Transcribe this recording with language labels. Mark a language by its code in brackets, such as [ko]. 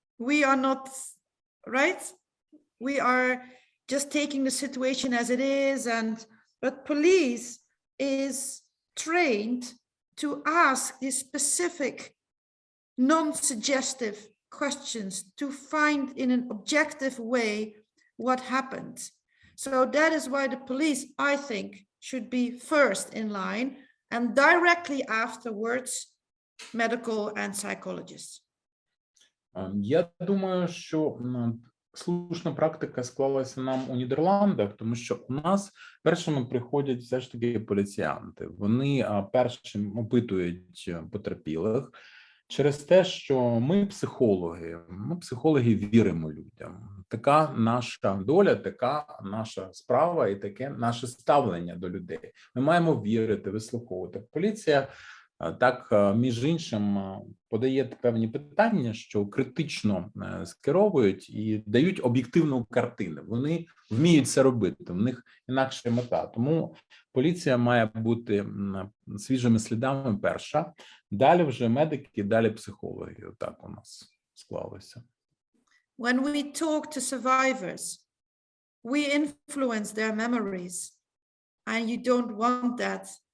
[en] We are not, right? We are just taking the situation as it is, but police is trained to ask these specific, non-suggestive questions to find in an objective way what happened. So that is why the police, I think, should be first in line, and directly afterwards, medical and psychologists. [uk] Я думаю, що слушна практика склалася нам у Нідерландах, тому що у нас першими приходять все ж таки поліціянти. Вони першим опитують потерпілих через те, що ми психологи віримо людям. Така наша доля, така наша справа і таке наше ставлення до людей. Ми маємо вірити, вислуховувати. Поліція так, між іншим, подає певні питання, що критично скеровують і дають об'єктивну картину. Вони вміють це робити, в них інакша мета. Тому поліція має бути свіжими слідами перша, далі вже медики, далі психологи. Отак у нас склалося. [en] When we talk to survivors, we influence their memories, and you don't want that.